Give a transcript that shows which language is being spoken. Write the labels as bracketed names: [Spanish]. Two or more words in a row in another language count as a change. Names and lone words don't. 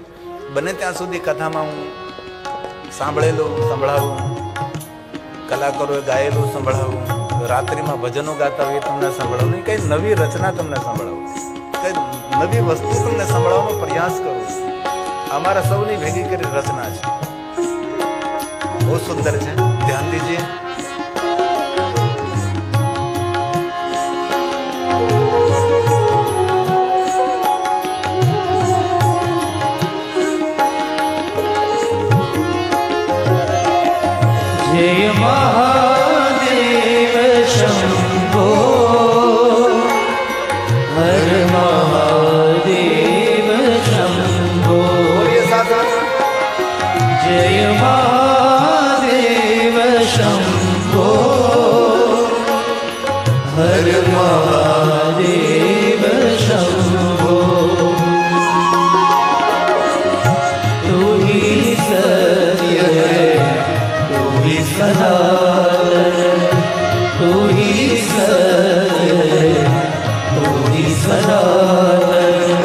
[Gujarati] બને ત્યાં સુધી કથામાં હું સંભળાવું, કલાકારોએ ગાયેલું સંભળાવું, રાત્રિમાં ભજનો ગાતા હોય એ તમને સંભળાવું, નહીં કઈ નવી રચના તમને સંભળાવું, કઈ નવી વસ્તુ તમને સંભળાવું. અભ્યાસ કરું, અમારા સૌની ભેગી કરી રચના છે, બહુ સુંદર છે, ધ્યાન દીજીએ. [Hindi] जय महादेव शंभो हर महादेव शंभो. [Gujarati] બોલીએ સાથે. [Hindi] जय महादेव शंभो हर महादेव शंभो. तू ही सत्य है, तू ही सनातन, तू ही सत्य है, तू ही सनातन.